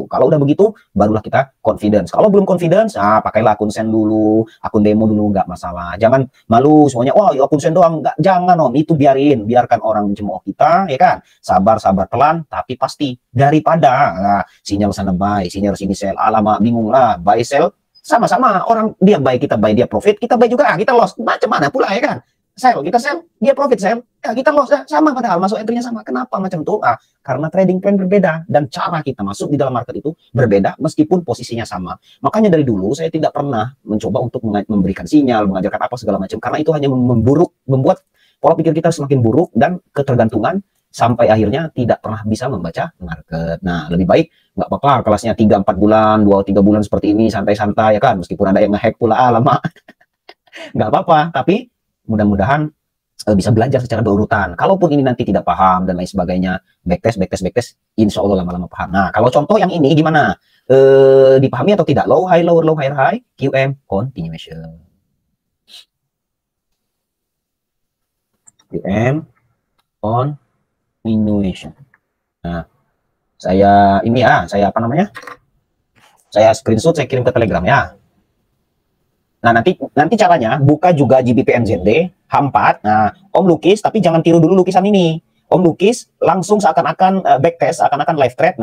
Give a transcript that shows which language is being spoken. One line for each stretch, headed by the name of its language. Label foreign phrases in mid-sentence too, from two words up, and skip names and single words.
Indonesian: Kalau udah begitu, barulah kita confidence. Kalau belum confidence, pakailah akun send dulu, akun demo dulu, nggak masalah. Jangan malu semuanya, wah akun send doang, nggak, jangan om, itu biarkan orang mencemooh kita, ya kan? Sabar pelan, tapi pasti daripada sinyal sana buy, sinyal sini sell, alamak bingung lah,
English: buy sell
Indonesian: sama-sama, orang dia buy, kita buy, dia profit, kita buy juga, kita loss,
Malay: macam mana pula
Indonesian: ya kan? Kita sell, dia profit, sell, ya kita loss, sama padahal masuk entry-nya sama. Kenapa macam itu? Karena
English: trading plan
Indonesian: berbeda dan cara kita masuk di dalam market itu berbeda meskipun posisinya sama. Makanya dari dulu saya tidak pernah mencoba untuk memberikan sinyal, mengajarkan apa segala macam, karena itu hanya membuat pola pikir kita semakin buruk dan ketergantungan sampai akhirnya tidak pernah bisa membaca market. Nah, lebih baik nggak apa-apa kelasnya 3-4 bulan, 2-3 bulan seperti ini santai-santai ya kan, meskipun ada yang ngehack pula lama. Nggak apa-apa, tapi mudah-mudahan bisa belajar secara berurutan. Kalaupun ini nanti tidak paham dan lain sebagainya, backtest, insya Allah lama-lama paham. Nah, kalau contoh yang ini gimana? Dipahami atau tidak?
English: Low, high, lower, low, higher, high, QM, continuation. QM, continuation.
Indonesian: Nah, saya apa namanya? Saya screenshot, saya kirim ke Telegram ya. Nah, nanti caranya buka juga GBP/NZD H4. Nah, Om lukis tapi jangan tiru dulu lukisan ini. Om lukis langsung seakan-akan backtest, seakan-akan
English: live trade.